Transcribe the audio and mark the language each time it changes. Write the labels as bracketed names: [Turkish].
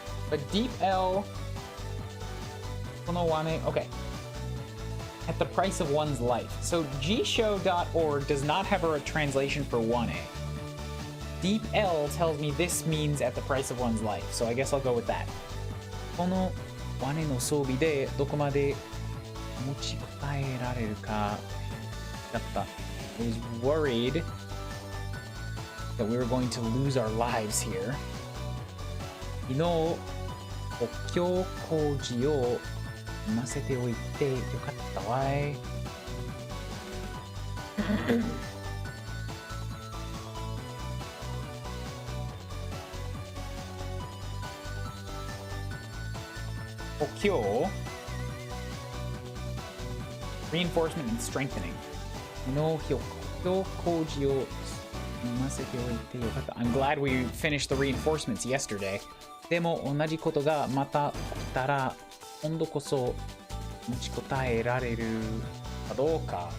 [English] But Deep L, okay, at the price of one's life. So gshow.org does not have a translation for 1A. Deep L tells me this means at the price of one's life, so I guess I'll go with that. [Japanese] この罠の装備でどこまで持ちこたえられるかだった. [English] I was worried that we were going to lose our lives here. [Japanese] 昨日補強工事をなせておいてよかったわい。補強 [English] Reinforcement and strengthening [Japanese] の補強工事をなせておいてよかった。 [English] I'm glad we finished the reinforcements yesterday. [Japanese] でも同じことがまた起きたら今度こそ持ちこたえられるかどうか。